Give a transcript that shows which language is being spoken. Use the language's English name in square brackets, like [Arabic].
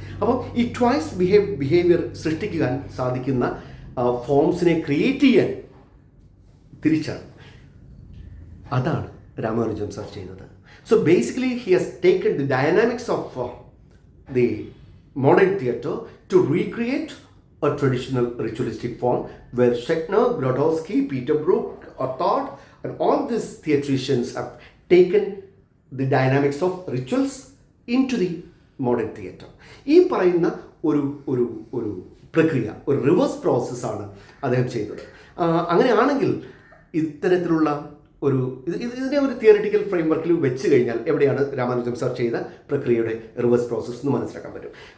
[Malayalam] അപ്പോൾ ഈ twice behaviour സൃഷ്ടിക്കാൻ സാധിക്കുന്ന ഫോംസിനെ ക്രിയേറ്റ് ചെയ്യാൻ തിരിച്ചാണ് അതാണ് രാമാനുജം സാർ ചെയ്യുന്നത്. [English] So basically he has taken the dynamics of the modern theatre to recreate a traditional ritualistic form where Schechner, Grotowski, Peter Brook, Othard, and all these theatricians have taken the dynamics of rituals into the modern theatre. [Malayalam] ഈ പറയുന്ന ഒരു ഒരു ഒരു പ്രക്രിയ, ഒരു reverse പ്രോസസ്സാണ് അദ്ദേഹം ചെയ്തത്. അങ്ങനെയാണെങ്കിൽ ഇത്തരത്തിലുള്ള ഒരു ഇതിനെ ഒരു തിയറിറ്റിക്കൽ ഫ്രെയിംവർക്കിൽ വെച്ച് കഴിഞ്ഞാൽ എവിടെയാണ് രാമാനുജം സർ ചെയ്ത പ്രക്രിയയുടെ റിവേഴ്സ് പ്രോസസ്സ് എന്ന് മനസ്സിലാക്കാൻ പറ്റും.